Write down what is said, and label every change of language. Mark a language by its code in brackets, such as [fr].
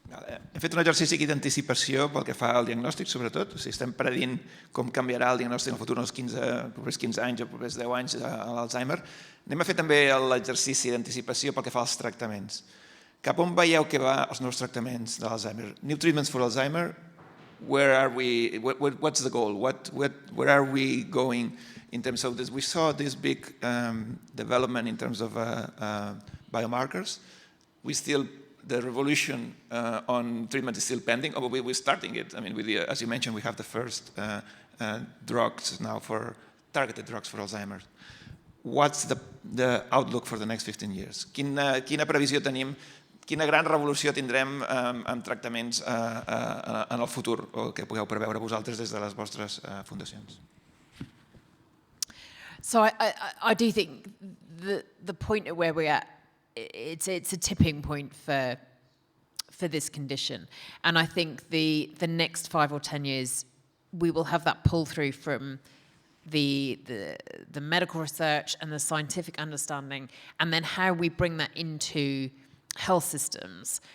[ca] Hem fet un exercici d'anticipació pel que fa al diagnòstic, sobretot. O sigui, estem predient com canviarà el diagnòstic en el futur en els propers 15 anys o propers 10 anys a l'Alzheimer. Anem a fer també l'exercici d'anticipació pel que fa als tractaments. Cap on veieu que va els nous tractaments de l'Alzheimer? [en] New treatments for Alzheimer, where are we, what's the goal? Where are we going in terms of this? We saw this big development in terms of biomarkers. The revolution on treatment is still pending, or we're starting it. I mean, as you mentioned, we have the first drugs now targeted drugs for Alzheimer's. What's the outlook for the next 15 years? [ca] Quina previsió tenim, quina gran revolució tindrem en tractaments en el futur, o que pugueu preveure vosaltres des de les vostres fundacions? [en] So I do think the point at where we're at, it's a tipping point for this condition, and I think the next 5 or 10 years we will have that pull through from the medical research and the scientific understanding, and then how we bring that into health systems.